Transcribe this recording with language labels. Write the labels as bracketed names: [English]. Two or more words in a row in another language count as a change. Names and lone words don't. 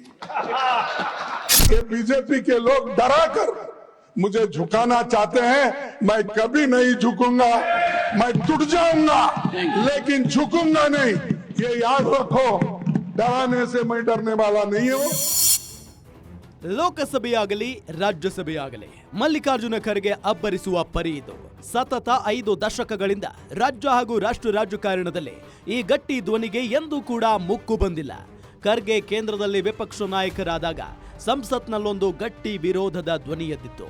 [Hindi] ये बीजेपी के लोग डरा कर मुझे झुकाना चाहते हैं. मैं कभी नहीं झुकूंगा, मैं टूट जाऊंगा लेकिन झुकूंगा नहीं. ये याद रखो, डराने से मैं डरने वाला नहीं हूं. [Kannada] ಲೋಕಸಭೆಯಾಗಲಿ ರಾಜ್ಯಸಭೆಯಾಗಲಿ ಮಲ್ಲಿಕಾರ್ಜುನ ಖರ್ಗೆ ಅಬ್ಬರಿಸುವ ಪರಿ ಇದು. ಸತತ 5 ದಶಕಗಳಿಂದ ರಾಜ್ಯ ಹಾಗೂ ರಾಷ್ಟ್ರ ರಾಜಕಾರಣದಲ್ಲಿ ಈ ಗಟ್ಟಿ ಧ್ವನಿಗೆ ಎಂದೂ ಕೂಡ ಮುಕ್ಕು ಬಂದಿಲ್ಲ. ಖರ್ಗೆ ಕೇಂದ್ರದಲ್ಲಿ ವಿಪಕ್ಷ ನಾಯಕರಾದಾಗ ಸಂಸತ್ನಲ್ಲೊಂದು ಗಟ್ಟಿ ವಿರೋಧದ ಧ್ವನಿ ಎದ್ದಿತ್ತು.